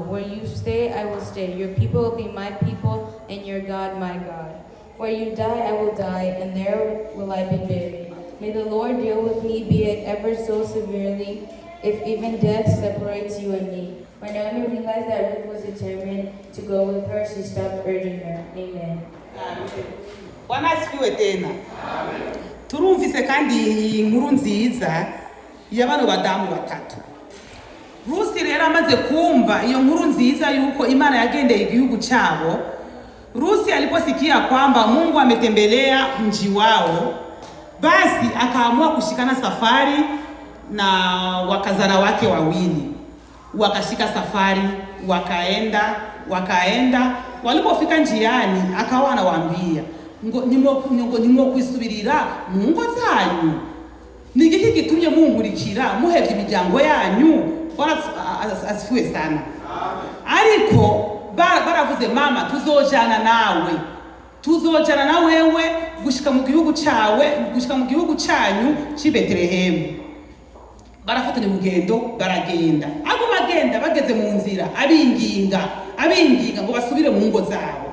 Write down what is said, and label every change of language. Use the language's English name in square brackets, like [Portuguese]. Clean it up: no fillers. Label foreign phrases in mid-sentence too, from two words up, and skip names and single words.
[English] Where you stay, I will stay. Your people will be my people, and your God, my God. Where you die, I will die, and there will I be buried. May the Lord deal with me, be it ever so severely, if even death separates you and me. When Naomi realized that Ruth was determined to go with her, she stopped urging her. Amen. [Swahili] Bwana asifiwe tena. [Rundi] Turumvise kandi inkuru nziza y'abana badamu batatu. Rusi rero amaze kumva iyo nkuru nziza yuko Imana yagendeye igihugu cyabo, [Swahili] Rusi aliposikia kwamba Mungu ametembelea mji wao, basi akaamua kushikana safari na wakazana wake wawili. Wakashika safari, wakaenda. Walipofika njiani, akawa anawaambia, [Rundi] nimwo kwisubirira mu ngo zanyu. Ni igiki gitumye mungurikira muhevye imiryango yanyu? [Swahili] Bwana asifiwe sana. [Rundi] Ariko baravuze, mama, tuzojana na wewe gushika mu gihugu cyanyu cy'i Betelehemu. Barafatanya urugendo, baragenda. Agenda bageze mu nzira, abinginga ngo basubire mu ngo zabo.